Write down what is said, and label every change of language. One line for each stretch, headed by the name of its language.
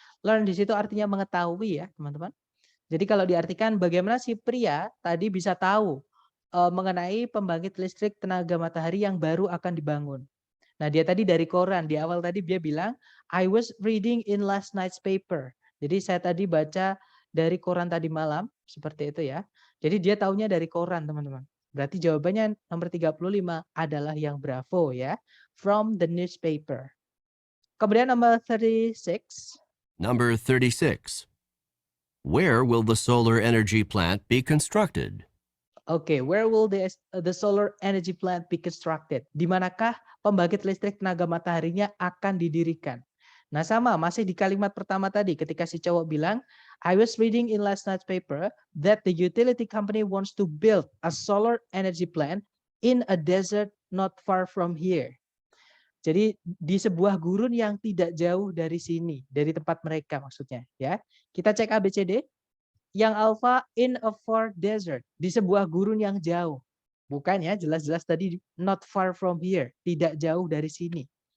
Indonesian: Learn di situ artinya mengetahui ya, teman-teman. Jadi kalau diartikan bagaimana si pria tadi bisa tahu mengenai pembangkit listrik tenaga matahari yang baru akan dibangun. Nah, dia tadi dari koran, di awal tadi dia bilang,
English: I was reading in last night's paper.
Indonesian: Jadi saya tadi baca dari koran tadi malam, seperti itu ya. Jadi dia taunya dari koran, teman-teman. Berarti jawabannya nomor 35 adalah yang bravo ya.
English: From the newspaper.
Indonesian: Kemudian nomor 36.
English: Number 36. Where will the solar energy plant be constructed? Oke, where will the solar energy plant be constructed?
Indonesian: Di manakah pembangkit listrik tenaga mataharinya akan didirikan? Nah sama, masih di kalimat pertama tadi ketika si cowok bilang,
English: I was reading in last night's paper that the utility company wants to build a solar energy plant in a desert not far from here.
Indonesian: Jadi di sebuah gurun yang tidak jauh dari sini, dari tempat mereka maksudnya ya. Kita cek ABCD. Yang alpha
English: in a far desert,
Indonesian: di sebuah gurun yang jauh. Bukan ya, jelas-jelas tadi
English: not far from here,
Indonesian: tidak jauh dari sini.